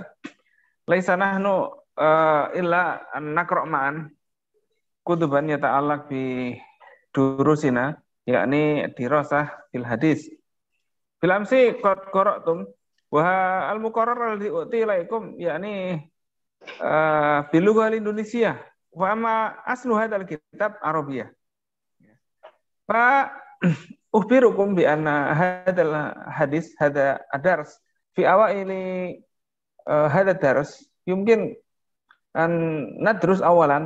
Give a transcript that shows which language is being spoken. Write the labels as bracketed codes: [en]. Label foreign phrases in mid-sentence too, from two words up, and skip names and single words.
[ar] ليس نحن إلا أن نقرأ معا كتبا يتعلق بدروسنا يعني دراسة في الحديث. في الأمس قد قرأتم والمقرر الذي أعطي إليكم يعني بلغة إندونيسيا وأما أصل هذا الكتاب عربية. فأخبركم بأن هذا الحديث هذا الدرس في أوائل هذا درس يمكن أن ندرس أولا